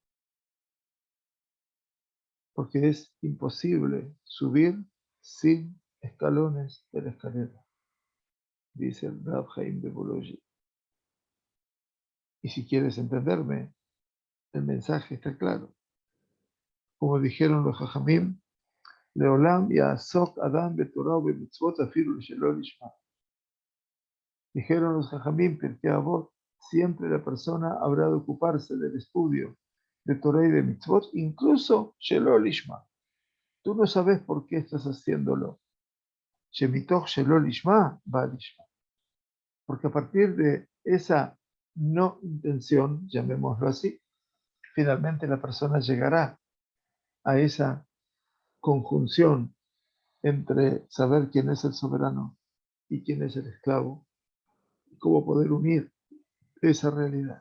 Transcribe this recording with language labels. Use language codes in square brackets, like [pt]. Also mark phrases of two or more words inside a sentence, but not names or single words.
[es] porque es imposible subir sin escalones de la escalera, dice el Rav Chaim de Volozhin. Y si quieres entenderme, el mensaje está claro. Como dijeron los Jajamim, [he] לעולם יעסוק אדם בתורה ובמצוות אפילו שלא לשמה. [es] Dijeron los Jajamim, Pirkei Avot, siempre la persona habrá de ocuparse del estudio de Torah y de mitzvot, incluso [he] שלא לשמה. [es] Tú no sabes por qué estás haciéndolo. [he] שמתוך שלא לשמה בא לשמה. [es] Porque a partir de esa no intención, llamémoslo así, finalmente la persona llegará a esa conjunción entre saber quién es el soberano y quién es el esclavo, y cómo poder unir esa realidad.